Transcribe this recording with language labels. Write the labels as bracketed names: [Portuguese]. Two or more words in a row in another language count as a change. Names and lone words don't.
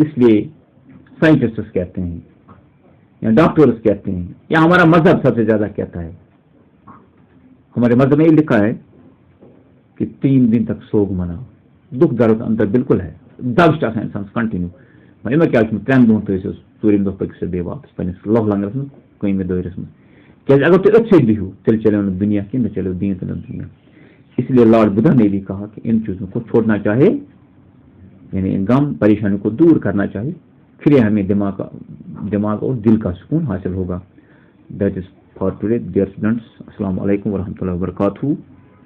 [Urdu] اس لیے سائنٹسٹ کہتے ہیں یا ڈاکٹرز کہتے ہیں یا ہمارا مذہب سب سے زیادہ کہتا ہے, ہمارے مذہب میں یہ لکھا ہے کہ 3 دن تک سوگ مناؤ. دکھ درد اندر بالکل ہے, [Kashmiri] دگ انسان کنٹینیو ویسے کیا 3 دن تو ژوٗرِم دۄہ پٔکِو سا بیٚیہِ واپس پنٛنِس لوہ لنگرس منٛز, 1مہِ دٲیرس منٛز. کیازِ اگر تُہۍ أتھۍ سۭتۍ بِہِو تیٚلہِ چلیو نہٕ دُنیا کینٛہہ, نہ چلیو دین تہٕ نہ دنیا. [Urdu] اس لیے لارڈ بدھا نے بھی کہا کہ ان چیزوں کو چھوڑنا چاہے, یعنی غم پریشانی کو دور کرنا چاہیے, پھر یہ ہمیں دماغ اور دل کا سکون حاصل ہوگا. [English] That is for today dear students. [Arabic] السلام علیکم ورحمۃ اللہ وبرکاتہ.